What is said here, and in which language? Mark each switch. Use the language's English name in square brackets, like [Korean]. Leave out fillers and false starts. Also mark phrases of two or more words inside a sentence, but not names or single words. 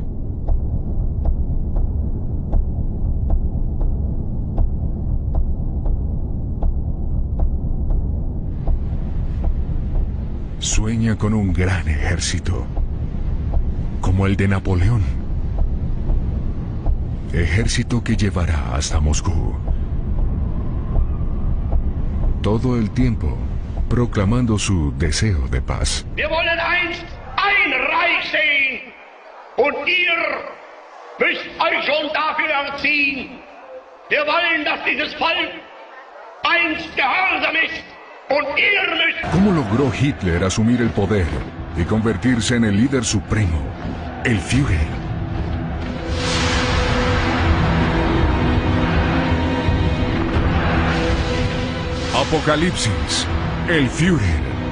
[Spanish] Sueña con un gran ejército, como el de Napoleón. Ejército que llevará hasta Moscú. Todo el tiempo proclamando su deseo de paz. [German] Wir wollen einst ein Reich sehen, und ihr müsst euch schon dafür erziehen. Wir wollen, dass dieses Volk einst gehorsam ist [Spanish] ¿Cómo logró Hitler asumir el poder y convertirse en el líder supremo, el Führer? Apocalipsis, el Führer.